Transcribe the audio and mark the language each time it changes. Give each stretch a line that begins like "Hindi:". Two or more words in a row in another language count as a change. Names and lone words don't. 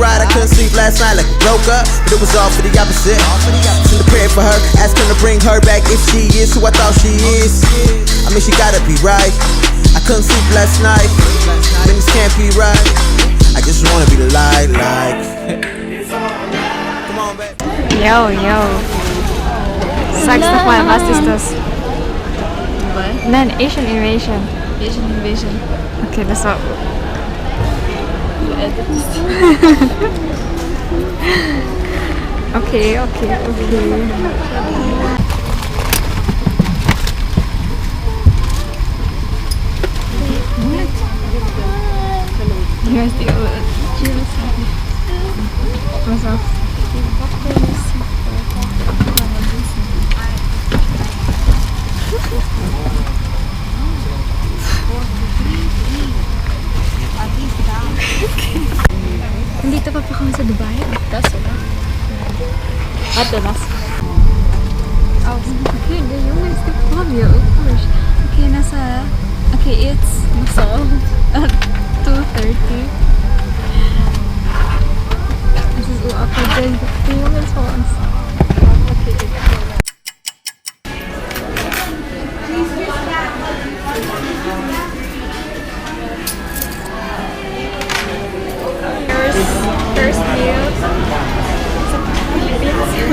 English: I couldn't sleep last night like I broke up, but it was all for the opposite. Send a prayer for her, ask him to bring her back if she is who I thought she is. I mean, she gotta be right. I couldn't sleep last night, things can't be right. I just wanna be the light, like. Come on, baby. Yo.
German: Sagst nochmal, was ist das? Nein, Asian Invasion. Asian Invasion. Okay, das war... Okay.
English: Here's the What's up?
Filipino: Nandito pa kami sa Dubai.
German: Das, oder? Warte, was? Oh, okay, the Junge ist vor mir.
English: Oh gosh. Okay, nasa... Okay, it's... So, 2:30.
German: Es ist so awkward. Der Junge ist vor uns.
English: First meal sa Philippines.